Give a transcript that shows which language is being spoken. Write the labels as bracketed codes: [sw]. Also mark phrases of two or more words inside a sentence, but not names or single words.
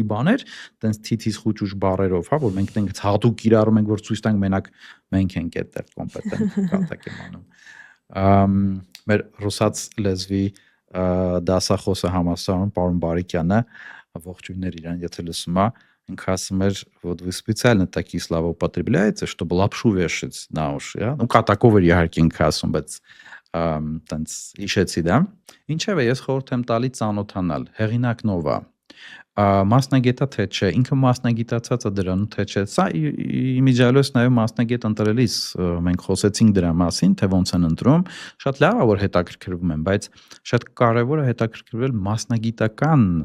[hy] բաներ, տենց թիթիզ խուճուճ բառերով, հա, որ մենք տենց հատուկ կիրառում ենք, որ ցույց տանք մենակ մենք ենք այդտեղ կոմպետենտ կատակ եմ անում։ Մեր ռուսաց лезвի դասախոսը համալսարանում պարոն Բարիկյանը, ողջույններ իրան, եթե լսում է, ինքը ասում էր, [ru] вот вы специально такие слова употребляете, чтобы лапшу вешать на уши, ну [hy] կատակով էր իհարկե ինքը ասում, բայց տենց հիշեցի դա։ Ինչևէ, ես խորհուրդ եմ տալի ծանոթանալ, հեղինակն ով է, մասնագետա թե չէ, ինքը մասնագիտացած է դրանում թե չէ, սա իմիջիալոս նաև մասնագետ ընտրելիս մենք խոսեցինք դրա մասին, թե ոնց են ընտրում, շատ լավ է որ հետաքրքրվում են, բայց շատ կարևոր է հետաքրքրվել մասնագիտական